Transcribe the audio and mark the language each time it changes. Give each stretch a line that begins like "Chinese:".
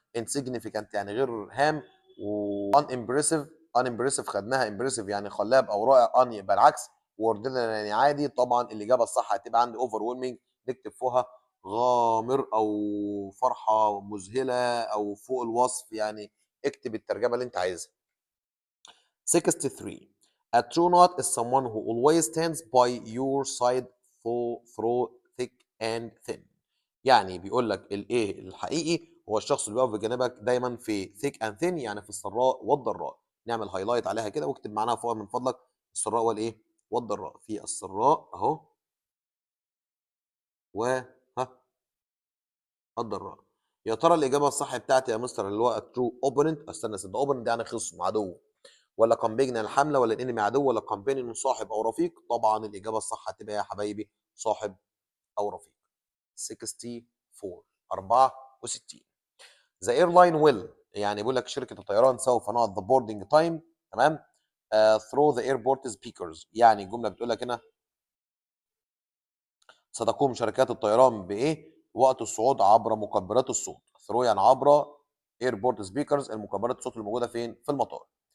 Arabic: insignificant يعني غير هام. و unimpressive خدناها impressive يعني خلاب او رائع. ان يبقى العكس. واوردينري يعني عادي. طبعا الاجابه الصح هتبقى عندي overwhelming، نكتب فوقها غامر او فرحه مذهله او فوق الوصف، يعني اكتب الترجمه اللي انت عايزها. 63.
English: A true knot is someone who always stands by your side through thick and thin.
Arabic: يعني بيقول لك الايه الحقيقي هو الشخص اللي بيقف بجانبك دايما في thick and thin، يعني في السراء والضراء. نعمل هايلايت عليها كده واكتب معناها فوق من فضلك، السراء والايه والضراء، في السراء اهو و الضراء. يا ترى الاجابه الصح بتاعتي يا مستر اللي هو ترو اوبوننت؟ استنى، ده اوبوننت يعني خصم عدو، ولا كامبينج الحمله، ولا الانمي عدو، ولا كامبين صاحب او رفيق؟ طبعا الاجابه الصح هتبقى يا حبايبي صاحب او رفيق. 64 64.
English: The airline will، يعني بيقول لك شركه الطيران سوف نقض the boarding time، تمام، through the airport speakers.
Arabic: يعني الجمله بتقول لك هنا ستقوم شركات الطيران بايه وقت الصعود عبر مكبرات الصوت. through يعني عبر، airport speakers المكبرات الصوت الموجوده فين؟ في المطار.